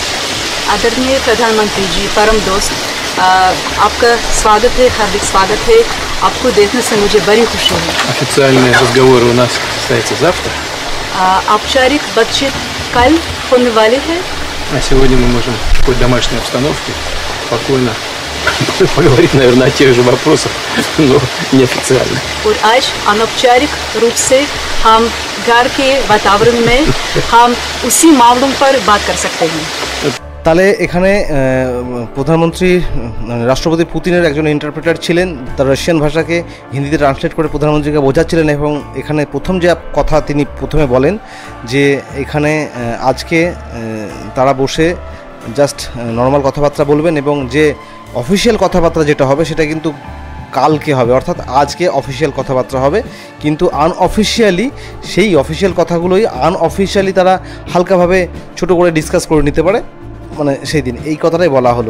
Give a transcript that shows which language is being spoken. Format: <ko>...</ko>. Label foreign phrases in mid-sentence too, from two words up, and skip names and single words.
<hi>आदरणीय प्रधानमंत्री जी, परम दोस्त, आपका स्वागत है, हार्दिक स्वागत है। आपको देखने से मुझे बड़ी खुशी है।</hi> <ru>Официальные разговоры у нас состоятся завтра.</ru> <hi>औपचारिक बातचीत कल होने वाली है।</hi> <ru>А сегодня мы можем в такой домашней обстановке спокойно поговорить, наверное, о тех же вопросах, но неофициально.</ru> <hi>और आज अनौपचारिक रूप से हम घर के वातावरण में हम उसी मामलों पर बात कर सकते हैं।</hi> <bn>তাহলে এখানে প্রধানমন্ত্রী রাষ্ট্রপতি পুতিনের একজন ইন্টারপ্রেটার ছিলেন, তার রাশিয়ান ভাষাকে হিন্দিতে ট্রান্সলেট করে প্রধানমন্ত্রীকে বোঝাচ্ছিলেন। এবং এখানে প্রথম যে কথা তিনি প্রথমে বলেন যে এখানে আজকে তারা বসে</bn> <en>just normal</en> <bn>কথাবার্তা বলবেন, এবং যে অফিসিয়াল কথাবার্তা যেটা হবে সেটা কিন্তু কালকে হবে, অর্থাৎ আজকে অফিসিয়াল কথাবার্তা হবে, কিন্তু আনঅফিসিয়ালি সেই অফিসিয়াল কথাগুলোই আনঅফিসিয়ালি তারা হালকাভাবে ছোট করে ডিসকাস করে নিতে পারে, মানে সেই দিন এই কথাটাই বলা হলো।</bn>